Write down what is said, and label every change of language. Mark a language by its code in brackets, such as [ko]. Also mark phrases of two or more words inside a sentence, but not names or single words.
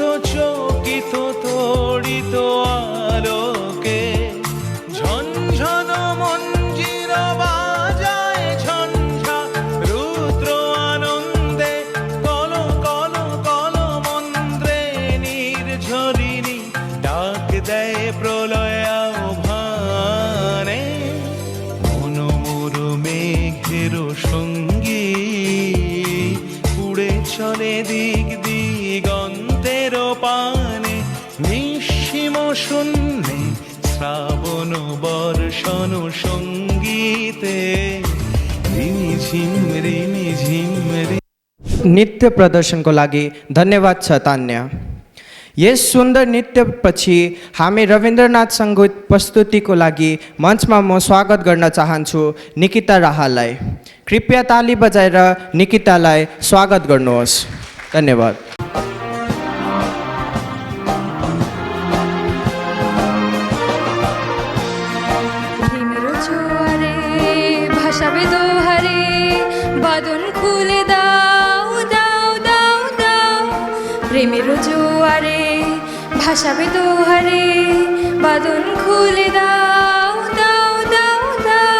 [bn] চকিত তড়িত আলোকে ঝনঝন মঞ্জির বাজায় ঝঞ্ঝা রুদ্র আনন্দে কল কল কল মন্ত্রে নির্ঝরিণী ডাক দেয় প্রলয় আহ্বানে মনোমোর মেঘেরো সঙ্গী উড়ে চলে দিক দিগন্তের পানে নিঃসীম শূন্যে শ্রাবণ বর্ষণ সঙ্গীতে রিমিঝিম রিমিঝিম [ne] नृत्य प्रदर्शनको लागि धन्यवाद छ तान्या। यस सुन्दर नृत्यपछि हामी रविन्द्रनाथ सङ्गीत प्रस्तुतिको लागि मञ्चमा म स्वागत गर्न चाहन्छु निकिता राहालाई। कृपया ताली बजाएर निकितालाई स्वागत गर्नुहोस्। धन्यवाद। [bn] প্রেমের জোয়ারে ভাসাবে দোহারে বাঁধন খুলে দাও দাও দাও দাও। প্রেমের জোয়ারে ভাসাবে দোহারে বাঁধন খুলে দাও দাও দাও দাও।